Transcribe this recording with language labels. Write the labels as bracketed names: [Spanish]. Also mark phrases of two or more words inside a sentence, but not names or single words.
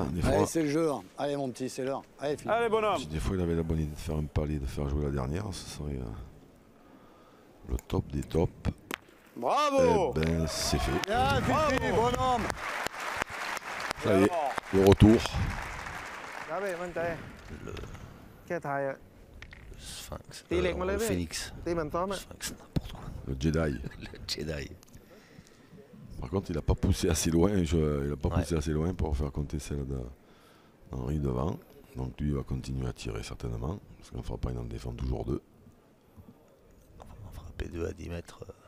[French] Philippe. des Allez, fois, c'est le jeu. Allez, mon petit, c'est l'heure. Allez, Fifi. Allez, bonhomme. si des fois il avait la bonne idée de faire un palier, de faire jouer la dernière, ce serait le top des tops. Bravo. Eh ben, c'est fait. Bien, Fifi, bonhomme. Ça y est, le retour. [Thai] ครับเว้ยมั่นใจแค่ทายอะ [French] Sphinx. T'es les mollets, Phoenix. [Thai] ตีเหมือนซ้อมอะ [French] Sphinx, n'importe quoi. Le Jedi. Le Jedi. Par contre, il n'a pas poussé assez loin. Il n'a pas Ouais. poussé assez loin pour faire compter celle d'Henri devant. Donc lui, il va continuer à tirer certainement. Parce qu'en frappant, il en défend toujours deux. On va frapper 2 à 10 mètres.